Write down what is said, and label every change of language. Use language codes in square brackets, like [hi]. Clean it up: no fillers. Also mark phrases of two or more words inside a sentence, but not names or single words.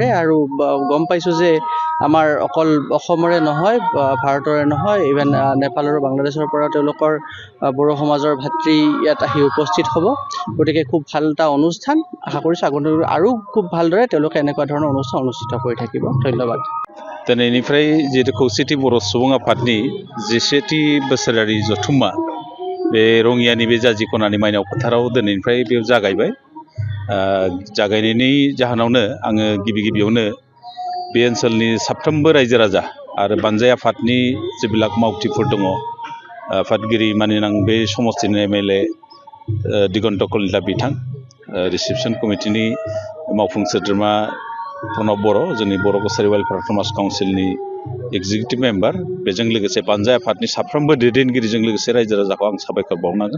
[as] আৰু গম পাইছোঁ যে আমাৰ অকল অসমৰে নহয়, ভাৰতৰে নহয়, ইভেন নেপাল আৰু বাংলাদেশৰ পৰা তেওঁলোকৰ বড়ো সমাজৰ ভাতৃ ইয়াত আহি উপস্থিত হ'ব। গতিকে খুব ভাল এটা অনুষ্ঠান। আশা কৰিছোঁ আগন্তুক আৰু খুব ভালদৰে তেওঁলোকে এনেকুৱা ধৰণৰ অনুষ্ঠান অনুষ্ঠিত কৰি থাকিব। ধন্যবাদ। [brx] दिनैनिफ्राय जिहेतु खौसेथि बर' सुबुं आफादनि 11थि बोसोरारि जथुम्मा बे रङियानि बे जाजिख'नानि माइनाव फोथाराव दिनैनिफ्राय बेयाव जागायबाय। जागायनायनि जाहोनावनो आङो गिबियावनो बे ओनसोलनि साफ्रोमबो रायजो राजा आरो बानजाय आफादनि जेब्लाक मावथिफोर दङ, आफादगिरि मानिनां बे समस्तिनि MLA दिगन्त कलिता बिथां, [en] reception committeeni [brx] मावफुं सोद्रोमा प्रणब बर', जोंनि बर' कसारि वेलफेयार समाज काउन्सिलनि [en] executive member, [brx] बेजों लोगोसे बानजाय आफादनि साफ्रोमबो दैदेनगिरिजों लोगोसे रायजो राजाखौ आं साबायखर बावनांगोन।